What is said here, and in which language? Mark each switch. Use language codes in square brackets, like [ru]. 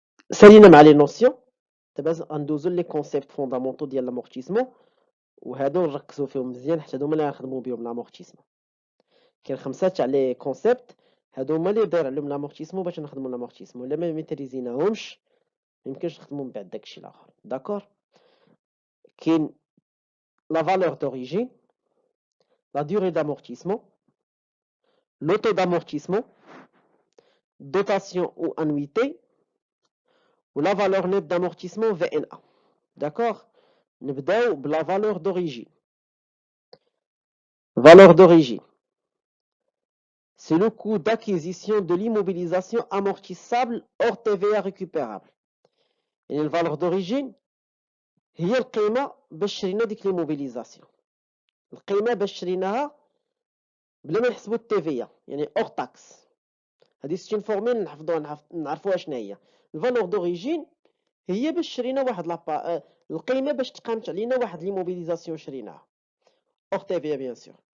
[ar] سالينا مع لي نوسيون. دابا غندوزو لي كونسيبت فوندامونتو ديال لامورتيسمون، وهادو نركزو فيهم مزيان حتى هما اللي غنخدمو بهم لامورتيسمون. كاين 5 تاع لي كونسيبت هادو هما اللي داير عليهم لامورتيسمون باش نخدمو لامورتيسمون. الا ما ميتريزيناهمش ميمكنش نخدمو من بعد داكشي الاخر. داكوغ. [fr] كاين la valeur d'origine, la durée d'amortissement, le taux d'amortissement, dotation ou annuité, ou la valeur nette d'amortissement VNA. D'accord. [ar] نبداو بلا valeur d'origine. [fr] Valeur d'origine, c'est le coût d'acquisition de l'immobilisation amortissable hors TVA récupérable. [ar] يعني الفالور d'origine هي القيمة باش شرينا ديك l'immobilisation. القيمة باش شريناها بلا ما نحسبو التيفيا، يعني hors taxe. هذه ستين فورميل نحفظوها نعرفوها شنو هي. الفالور دوريجين هي باش شرينا واحد لابا القيمه باش تقامت علينا واحد ليموبيليزاسيون شريناها اور تي في بيان سور.